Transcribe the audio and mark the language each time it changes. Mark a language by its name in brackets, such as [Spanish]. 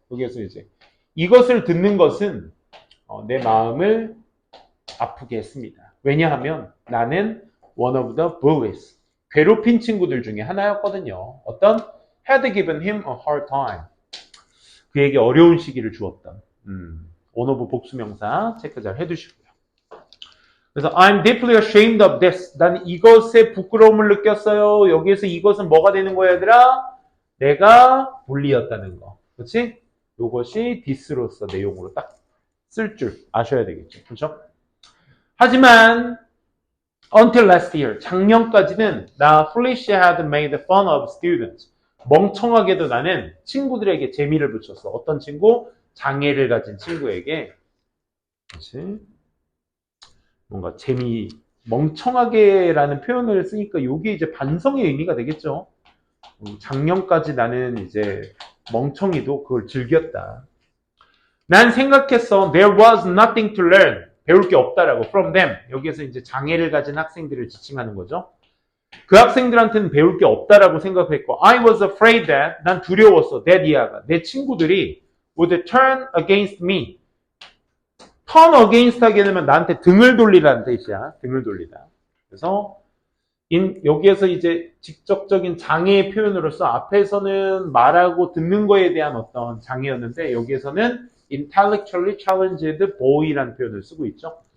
[Korean] 여기에서 이제 이것을 듣는 것은 내 마음을 아프게 했습니다. 왜냐하면 나는 [English] one of the bullies, [Korean] 괴롭힌 친구들 중에 하나였거든요. 어떤 [English] had given him a hard time. [Korean] 그에게 어려운 시기를 주었던. one of 복수명사 체크 잘 해두시고요. 그래서 [English] I'm deeply ashamed of this. [Korean] 난 이것에 부끄러움을 느꼈어요. 여기에서 이것은 뭐가 되는 거야, 얘들아? 내가 bully였다는 거. 그렇지? 이것이 this로서 내용으로 딱 쓸 줄 아셔야 되겠죠. 그렇죠? 하지만 [English] until last year, [Korean] 작년까지는 나 [English] foolish had made fun of students. [Korean] 멍청하게도 나는 친구들에게 재미를 붙였어. 어떤 친구? 장애를 가진 친구에게. 그렇지? 뭔가 멍청하게라는 표현을 쓰니까 이게 이제 반성의 의미가 되겠죠. 작년까지 나는 이제 멍청이도 그걸 즐겼다. 난 생각했어. [English] There was nothing to learn. [Korean] 배울 게 없다라고. [English] From them. [Korean] 여기에서 이제 장애를 가진 학생들을 지칭하는 거죠. 그 학생들한테는 배울 게 없다라고 생각했고, [English] I was afraid that. [Korean] 난 두려웠어. that 이하가. 내 친구들이 [English] would turn against me. [Korean] turn against 하게 되면 나한테 등을 돌리라는 뜻이야. 등을 돌리다. 그래서 여기에서 이제 직접적인 장애의 표현으로서 앞에서는 말하고 듣는 거에 대한 어떤 장애였는데 여기에서는 [English] intellectually challenged boy [Korean] 라는 표현을 쓰고 있죠.